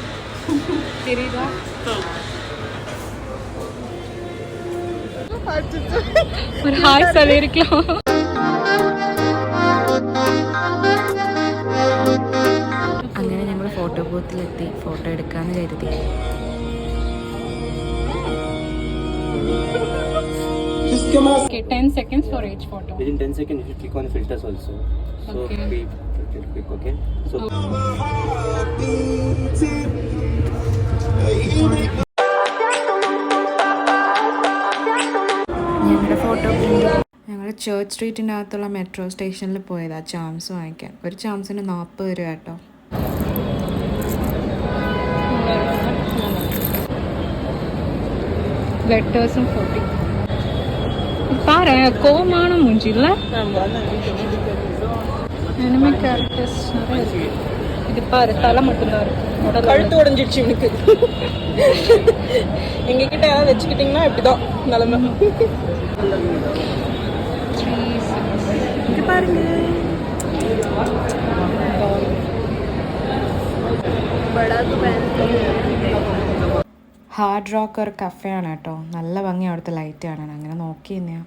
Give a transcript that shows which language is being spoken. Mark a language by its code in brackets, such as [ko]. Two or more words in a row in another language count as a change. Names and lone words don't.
[ml] ഒരു ഹായ് സലേരിക്കോ. അങ്ങനെ ഞങ്ങൾ ഫോട്ടോ ബൂത്തിലെത്തി. ഫോട്ടോ എടുക്കാമെന്ന് കരുതി. [en] Okay, 10 seconds for each photo. Within 10 seconds, you should click on the filters also. So, Okay. be quick, okay? So, [ml] ഞങ്ങളുടെ ഫോട്ടോ ഞങ്ങൾ ചേർച്ച് സ്ട്രീറ്റിൻ്റെ അകത്തുള്ള മെട്രോ സ്റ്റേഷനിൽ പോയതാണ് ചാംസ് വാങ്ങിക്കാൻ. ഒരു ചാംസിന് 40 രൂപ കേട്ടോ. ലെറ്റേഴ്സും 40. [ta] பாரு கோமான மூஞ்சி இல்ல, அனிமே கேரக்டர்ஸ் நிறைய இருக்கு. இது பாரு, தலை மட்டும்தான் இருக்கு, கழுத்து உடஞ்சிடுச்சு இவனுக்கு. எங்ககிட்ட யாராவது வச்சுக்கிட்டிங்கன்னா இப்படிதான் நிலைமை. [ml] ഇത് பாருங்க, ഹാർഡ് റോക്ക് ഒരു കഫേയാണ് കേട്ടോ. നല്ല ഭംഗി അവിടുത്തെ ലൈറ്റ് കാണാൻ. അങ്ങനെ നോക്കി തന്നെയാണ്.